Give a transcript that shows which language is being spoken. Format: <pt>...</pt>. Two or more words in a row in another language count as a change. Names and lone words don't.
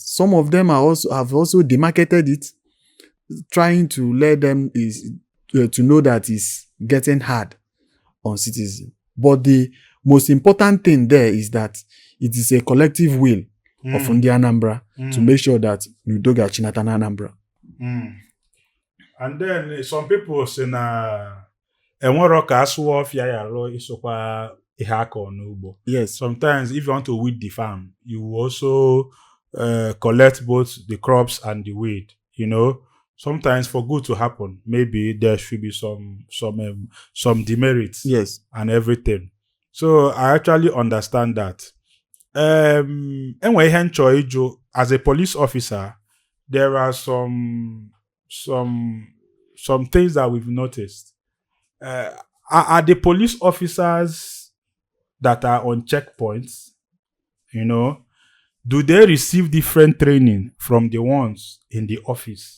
<en>Some of them have also demarketed it, trying to let them to know that it's getting hard on citizens. But the most important thing there is that it is a collective will of the Anambra to make sure that UDO</en> <ig>ga-achị na</ig> <en>Anambra. And then some people say</en> <ig>na enwero ka asụwa ọfịa ya alụ isokwa ihe aka n'ugbo.</ig> <en>Yes. Sometimes if you want to weed the farm, you will also collect both the crops and the weed. You know, sometimes for good to happen, maybe there should be some demerits. Yes. And everything. So I actually understand that.</en> <ig>Enwe ihe nchọ ịjụ,</ig> <en>as a police officer, there are some things that we've noticed. Are the police officers that are on checkpoints, you know, do they receive different training from the ones in the office?</en>